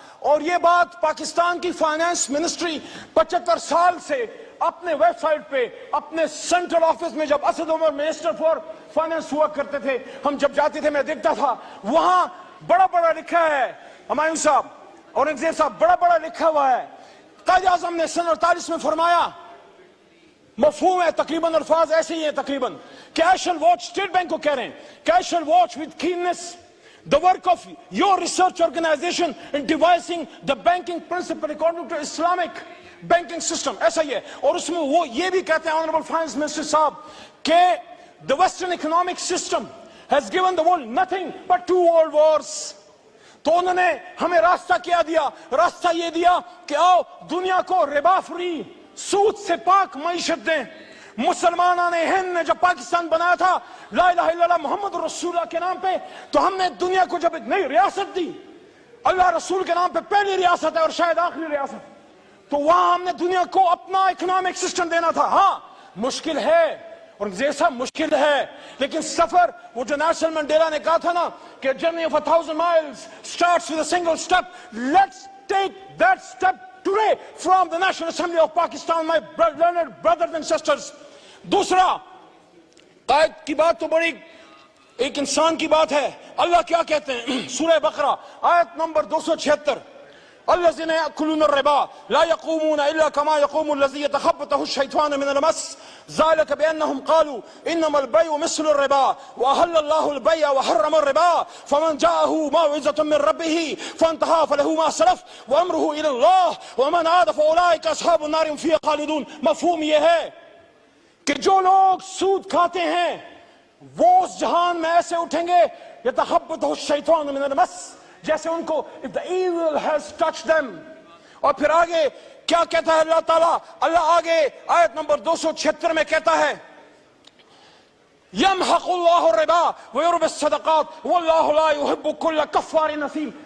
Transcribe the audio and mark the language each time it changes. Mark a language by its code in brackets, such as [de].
[ur] اور یہ بات پاکستان کی فائنانس منسٹری 75 سال سے اپنے ویب سائٹ پہ, اپنے سینٹرل آفس میں, جب Asad Umar minister for finance ہوا کرتے تھے, ہم جب جاتے تھے میں دیکھتا تھا وہاں بڑا بڑا لکھا ہے, ہمایوں صاحب, اورنگزیب صاحب, بڑا بڑا لکھا ہوا ہے. قائد اعظم نے سن 48 میں فرمایا, مفہوم ہے تقریباً, الفاظ ایسے ہی ہیں تقریباً, کہ [en] I shall watch, [ur] state bank کو کہہ رہے ہیں کہ [en] I shall watch with keenness the work of your research organization in devising the banking principle according to Islamic banking system. [ur] ایسا ہی ہے. اور اس میں وہ یہ بھی کہتے ہیں [en] Honorable Finance Minister [ur] صاحب کہ [en] the Western economic system has given the world nothing but 2 world wars. [ur] تو انہوں نے ہمیں راستہ کیا دیا, راستہ یہ دیا کہ آؤ دنیا کو ربا فری, سود سے پاک معیشت دیں. مسلمانان ہند نے جب پاکستان بنایا تھا لا الہ الا اللہ محمد رسول اللہ کے نام پہ, تو ہم نے دنیا کو جب ایک نئی ریاست دی, اللہ رسول کے نام پہ پہلی ریاست ہے اور شاید آخری ریاست, تو وہاں ہم نے دنیا کو اپنا اکنامک سسٹم دینا تھا. ہاں مشکل ہے, اور یہ سب مشکل ہے, لیکن سفر, وہ جو نیلسن منڈیلا نے کہا تھا نا کہ [en] journey of 1000 miles starts with a single step. Let's take that step today from the National Assembly of Pakistan, my learned brothers and sisters. [ur] دوسرا, قائد کی بات تو بڑی ایک انسان کی بات ہے. اللہ کیا کہتے ہیں سورہ بقرہ آیت نمبر 276, [ar] الذين يأكلون الربا لا يقومون إلا كما يقوم الذي يتخبطه الشيطان من المس ذلك بأنهم قالوا إنما البيع مثل الربا وأحل الله البيع وحرم الربا فمن جاءه موعظة من ربه فانتهى فله ما سلف وأمره إلى الله ومن عاد فأولئك أصحاب النار هم فيها خالدون. [ur] مفہوم یہ ہے کہ جو لوگ سود کھاتے ہیں وہ اس جہان میں ایسے اٹھیں گے [ar] يتخبطه الشيطان من المس, [ur] جیسے ان کو [en] if the evil has touched them. [ur] اور پھر آگے کیا کہتا ہے اللہ تعالیٰ, اللہ آگے آیت نمبر 276 میں کہتا ہے [ar] يمحق الله الربا ويربي الصدقات والله لا يحب كل كفار نثيم.